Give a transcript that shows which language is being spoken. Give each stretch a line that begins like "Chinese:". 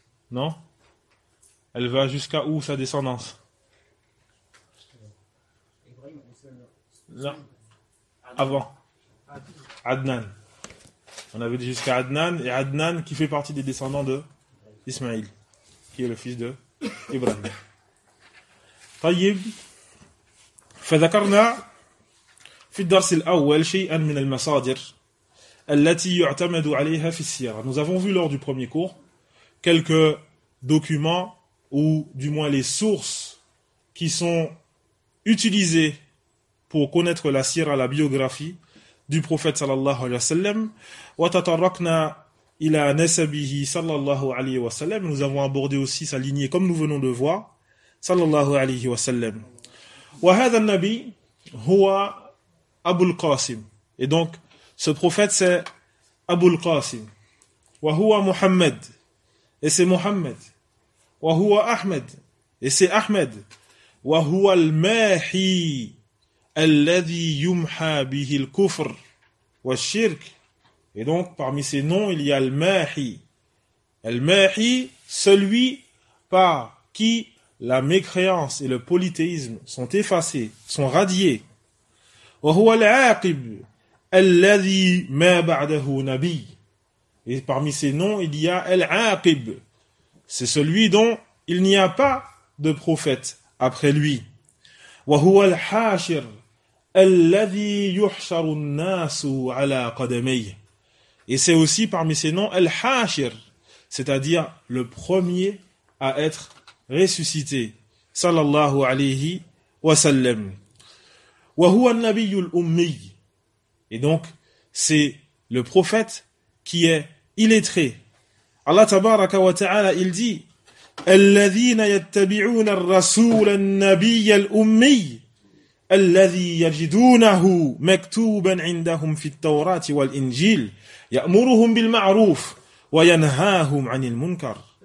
French: Non? Elle va jusqu'à où sa descendance? Là, avant Adnan, on avait dit jusqu'à Adnan, et Adnan qui fait partie des descendants de Ismaïl, qui est le fils de Ibrahim.
Arabic: طيب فذكرنا في الدرس الأول شيئا من المصادر التي يعتمد عليها في السيرة.
French: Nous avons vu lors du premier cours quelques documents ou du moins les sources qui sont utilisées pour connaître la sira, la biographie du prophète sallallahu alayhi wa sallam.
Arabic: Wa tatarakna ila nasabihi sallallahu alayhi wa sallam.
French: Nous avons abordé aussi sa lignée comme nous venons de voir sallallahu alayhi wa sallam.
Arabic: Wa hadha an-nabi huwa Abu al-Qasim.
French: Et donc ce prophète c'est Abu al-Qasim. Wa huwa Muhammad. Et c'est Muhammad. Wa huwa Ahmed. Et c'est Ahmed.
Arabic: Wa huwa al-Mahi الذي يمحى به الكفر والشرك.
French: Et donc parmi ces noms il y a al-Mahi. Al-Mahi, celui par qui la mécréance et le polythéisme sont effacés, sont radiés.
Arabic: وهو العاقب الذي ما بعده نبي.
French: Et parmi ces noms il y a al-Aqib. C'est celui dont il n'y a pas de prophète après lui.
Arabic: وهو الحاشر الذي يحشر الناس على قدميه.
French: Et c'est aussi parmi ces noms al-Hashir, c'est-à-dire le premier à être ressuscité sallallahu alayhi wa sallam. Wa huwa an-nabi al-ummi. Et donc c'est le prophète qui est illettré.
Arabic: Allah tabaraka wa ta'ala il dit الذين يتبعون الرسول النبي الأمي الذي يجدونه مكتوبا عندهم في التوراة والإنجيل يأمرهم بالمعروف وينهاهم عن المنكر.